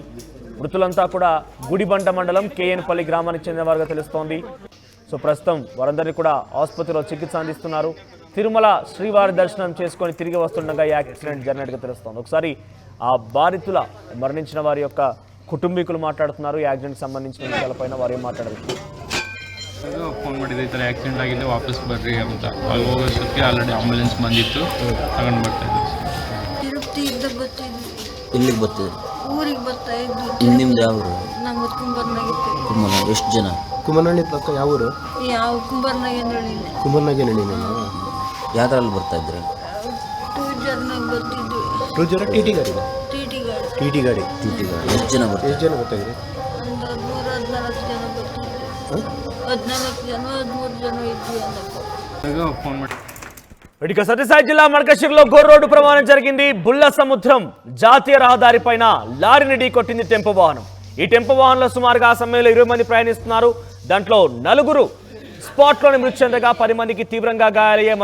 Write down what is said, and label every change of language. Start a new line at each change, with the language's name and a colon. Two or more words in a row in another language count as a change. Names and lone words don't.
Telugu: మృతులంతా కూడా గుడిబండ మండలం కేఎన్పల్లి గ్రామానికి చెందిన వారుగా తెలుస్తోంది. సో ప్రస్తుతం వారందరినీ కూడా ఆసుపత్రిలో చికిత్స అందిస్తున్నారు. తిరుమల శ్రీవారి దర్శనం చేసుకొని తిరిగి వస్తుండగా ఈ యాక్సిడెంట్ జరిగినట్టుగా తెలుస్తోంది. ఒకసారి ఆ బాధితుల మరణించిన వారి యొక్క కుటుంబీకులు మాట్లాడుతున్నారు. ఈ యాక్సిడెంట్కి సంబంధించిన విషయాలపైన వారు
Kannada: ಏನ್ ಮಾತಾಡಬೇಕು. ಫೋನ್ ಮಾಡಿದ್ದೆ ಈ ಥರ ಆಕ್ಸಿಡೆಂಟ್ ಆಗಿದೆ ವಾಪಸ್ ಬರ್ರಿ ಅಂತ. ಅಲ್ಲಿ ಹೋಗೋಷ್ಟೊತ್ತಿಗೆ
English: already ambulance
Kannada: ಬಂದಿತ್ತು, ತಗೊಂಡು ಬರ್ತಾ ಇದ್ವಿ. ತಿರುಪತಿಯಿಂದ ಬರ್ತಿದ್ವಿ. ಇಲ್ಲಿಗೆ ಬರ್ತಿದ್ರಿ? ಊರಿಗೆ ಬರ್ತಾ ಇದ್ವಿ. ನಿಮ್ದು ಯಾವ ಊರು? ನಮ್ಮದು ಕುಂಬರ್ನಾಗಿತ್ತು. ಕುಮ್ಮನ. ಎಷ್ಟು ಜನ? ಕುಮ್ಮನಹಳ್ಳಿ ಪಕ್ಕ ಯಾವ ಊರು? ಯಾವ ಕುಂಬರ್ನಾಗೇನಳ್ಳಿನೇ. ಕುಮ್ಮನಹಳ್ಳಿ ನೀವು ಯಾವ್ದ್ರಲ್ಲಿ ಬರ್ತಾ ಇದ್ರಿ? 2 ವೀಲರ್ನಾಗ ಬರ್ತಿದ್ವಿ. 2 ಜನ ಟಿ ಟಿ ಗಾಡಿ? ಟಿ ಟಿ ಗಾಡಿ. ಎಷ್ಟು ಜನ ಬರ್ತಾರೆ? ಎಷ್ಟು ಜನ ಬರ್ತಾ ಇದ್ರಿ? ಒಂದು 13-14 ಜನ ಬರ್ತಿದ್ವಿ. 14 ಜನ 13 ಜನ ಇದ್ವಿ ಅನ್ನಪ್ಪ. ಫೋನ್ ಮಾಡಿ
Telugu: ఇక సత్యసాయి జిల్లా మడకశిరలో ఘోర రోడ్డు ప్రమాదం జరిగింది. బుల్ల సముద్రం జాతీయ రహదారిపైన లారీని ఢీకొట్టింది టెంపో వాహనం. ఈ టెంపో వాహనంలో సుమారుగా ఆ సమయంలో 20 మంది ప్రయాణిస్తున్నారు. దాంట్లో నలుగురు స్పాట్లోనే మృతి చెందగా 10 మందికి తీవ్రంగా గాయాలయ్యాయి.